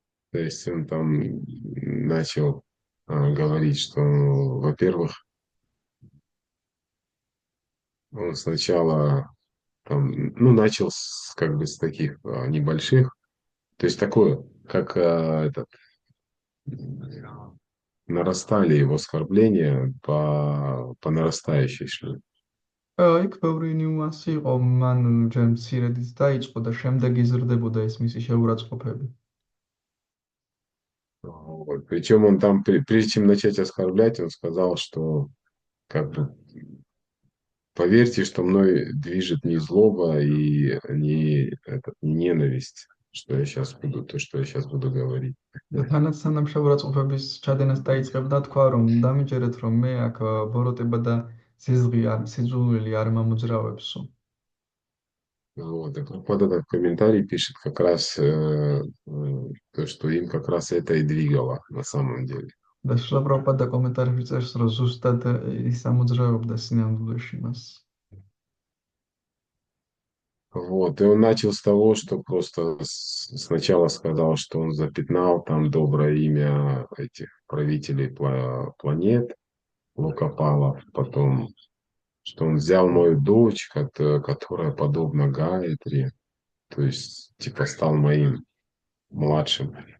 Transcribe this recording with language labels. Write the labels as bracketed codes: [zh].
[ru] То есть он там начал говорить, что, во-первых, он сначала там, ну, начал как бы с таких небольших, то есть такое, как нарастали его оскорбления по нарастающей шли. [ka] იქ ბევრი ნიუანსი იყო, მან ჯერ მცირედიც დაიწყო და შემდეგ იზრდებოდა ეს მისი შეურაცხყოფები. [ru] Вот. Причем он там, прежде чем начать оскорблять, он сказал, что как бы поверьте, что мной движет не злоба и не ненависть, что я сейчас буду говорить. [ka] და თანაც სანამ შეურაცხყოფების ჩადენას დაიწყებდა, თქვა რომ დამიჯერეთ რომ მე აქ ბოროტება და სიძულვილი არ მომძრავებსო. [ru] Вот, и Прабхупада в комментарии пишет как раз то, что им как раз это и двигало на самом деле. [ka] და შლაპროპადა კომენტარებში წერს, რომ ზუსტად ის ამოძრავებდა სინამდვილეში მას. [ru] Вот, и он начал с того, что просто сначала сказал, что он запятнал там доброе имя этих правителей планет, Лукопалов, потом, что он взял мою дочь, которая подобна Гаятри, то есть, типа, стал моим младшим.